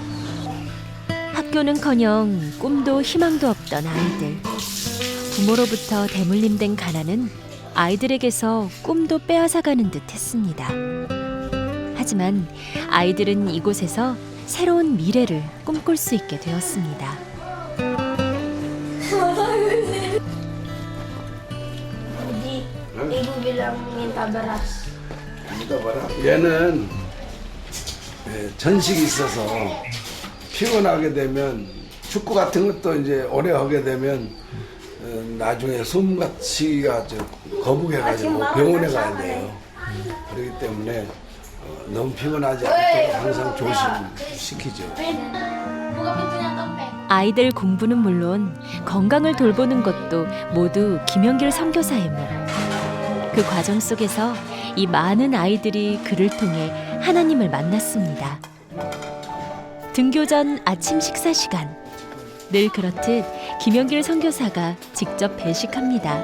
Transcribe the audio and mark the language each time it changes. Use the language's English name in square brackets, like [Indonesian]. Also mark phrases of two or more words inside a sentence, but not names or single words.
[Korean] 학교는커녕 꿈도 희망도 없던 아이들. 부모로부터 대물림된 가난은 아이들에게서 꿈도 빼앗아가는 듯 했습니다. 하지만 아이들은 이곳에서 새로운 미래를 꿈꿀 수 있게 되었습니다. [Indonesian] Ibu bilang minta beras. [Korean] 얘는 전식이 있어서 피곤하게 되면 축구 같은 것도 이제 오래 하게 되면 나중에 숨가치가 거북해가지고 병원에 가야 돼요. 그렇기 때문에 너무 피곤하지 않도록 항상 조심시키죠. [Indonesian] Buka pintunya topeng. [Korean] 아이들 공부는 물론 건강을 돌보는 것도 모두 김영길 선교사의 목. 그 과정 속에서 이 많은 아이들이 그를 통해 하나님을 만났습니다. 등교 전 아침 식사 시간. 늘 그렇듯 김영길 선교사가 직접 배식합니다.